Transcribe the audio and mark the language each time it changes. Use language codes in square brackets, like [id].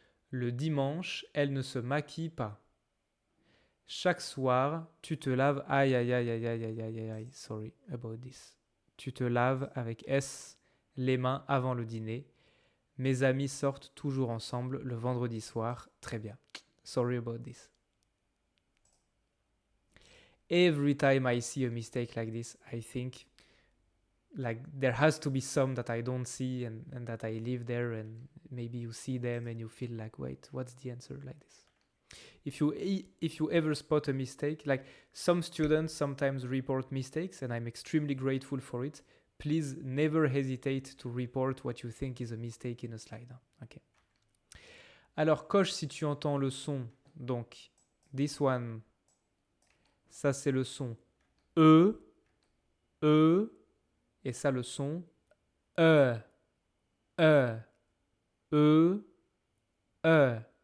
[fr] Le dimanche, elles ne se maquillent pas. Chaque soir, tu te laves. Aïe, aïe, aïe, aïe, aïe, aïe, aïe, aïe, aïe. [en] Sorry about this. [fr] Tu te laves avec S les mains avant le dîner. Mes amis sortent toujours ensemble le vendredi soir. Très bien. [en] Sorry about this. Every time I see a mistake like this, I think like there has to be some that I don't see and that I live there and maybe you see them and you feel like, wait, what's the answer like this? If you ever spot a mistake, like some students sometimes report mistakes and I'm extremely grateful for it, please never hesitate to report what you think is a mistake in a slide. [fr] Okay. Alors coche si tu entends le son. Donc [en] this one, [fr] ça c'est le son E, E, et ça le son E, E, E, E.